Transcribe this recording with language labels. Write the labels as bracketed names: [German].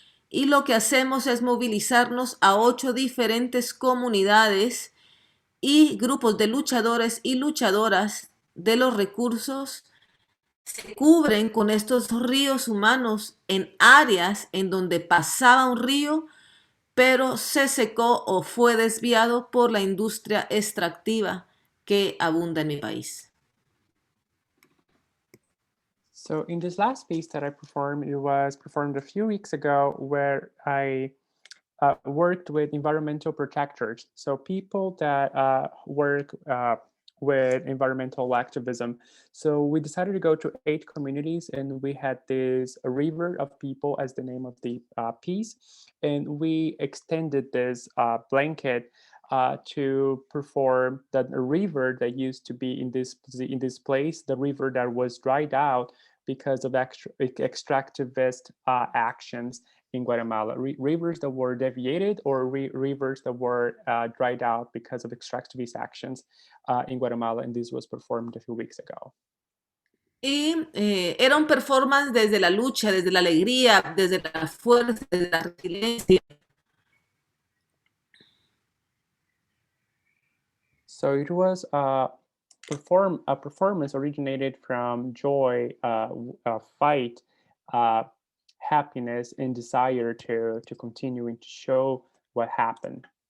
[Spanish] Y lo que hacemos es movilizarnos a 8 diferentes comunidades y grupos de luchadores y luchadoras de los recursos, se cubren con estos ríos humanos en áreas en donde pasaba un río, pero se secó o fue desviado por la industria extractiva que abunda en mi país. [English] So in this last piece that I performed, it was performed a few weeks ago where I worked with environmental protectors. So people that work with environmental activism. So we decided to go to 8 communities, and we had this river of people as the name of the piece. And we extended this blanket to perform that river that used to be in this place, the river that was dried out because of extractivist actions in Guatemala, rivers that were deviated or rivers that were dried out because of extractivist actions in Guatemala, and this was performed a few weeks ago. [Spanish] Y era un performance desde la lucha, desde la alegría, desde la fuerza, desde la resiliencia. [English] So it was a performance originated from joy, fight, happiness, and desire to continue and to show what happened.